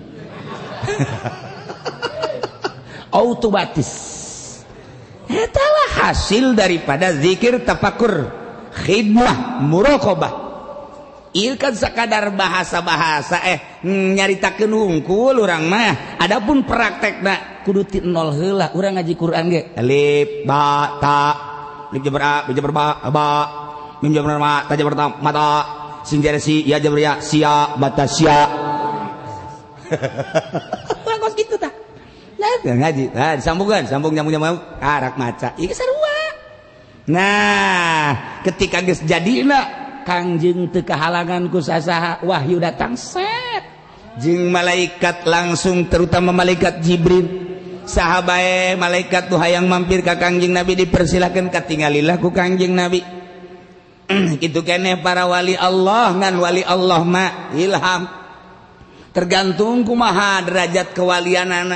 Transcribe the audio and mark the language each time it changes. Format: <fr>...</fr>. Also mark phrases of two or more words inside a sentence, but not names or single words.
<su>automatis eta lah hasil daripada zikir tafakur khidmah muraqabah ieu kan sakadar bahasa-bahasa nyaritakeun hungkul urang mah adapun praktekna kudu ti nol heula urang ngaji Quran ge alif ba ta alif jabar a ba jabar ba mim jabar ma ta jabar ta mata sin jar si ya jabar ya sia bata sia urang kos kitu tah nah ngaji sambung nyambung karak maca ieu sarua nah ketika geus jadina Kangjeng teu kahalangan ku sasaha wahyu datang set jeung malaikat langsung terutama malaikat Jibril sahabae malaikat tu hayang mampir ka Kangjeng Nabi dipersilakeun katinggalillah ku Kangjeng Nabi Kitu keneh para wali Allah ngan wali Allah mah ilham tergantung kumaha derajat kewalianana.</su>